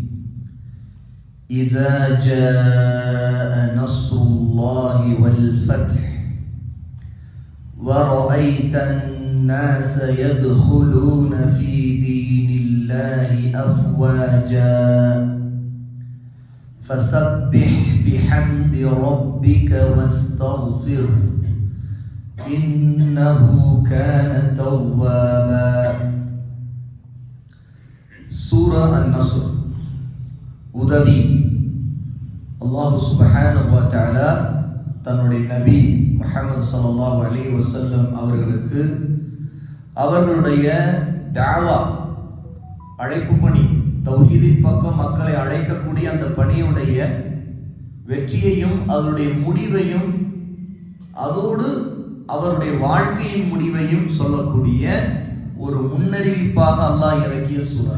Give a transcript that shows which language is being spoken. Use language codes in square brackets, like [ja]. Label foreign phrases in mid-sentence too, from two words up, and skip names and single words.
[ar] إذا جاء نصر الله والفتح ورأيت الناس يدخلون في دين الله أفواجا فسبح بحمد ربك واستغفر إنه كان توابا. [ta] சூரா அன்-நஸ்ர் உதவி. அல்லாஹ் [ar] سبحانه وتعالى [ta] தன்னுடைய நபி முஹம்மது [ar] صلى الله عليه وسلم [ta] அவர்களுக்கு அவர்களுடைய தாவா அழைப்பு பணி, தௌஹீதின் பக்கம் மக்களை அழைக்கக்கூடிய அந்த பணியுடைய வெற்றியையும் அதனுடைய முடிவையும் அதோடு அவருடைய வாழ்க்கையின் முடிவையும் சொல்லக்கூடிய ஒரு முன்னறிவிப்பாக அல்லாஹ் இறக்கிய சூரா.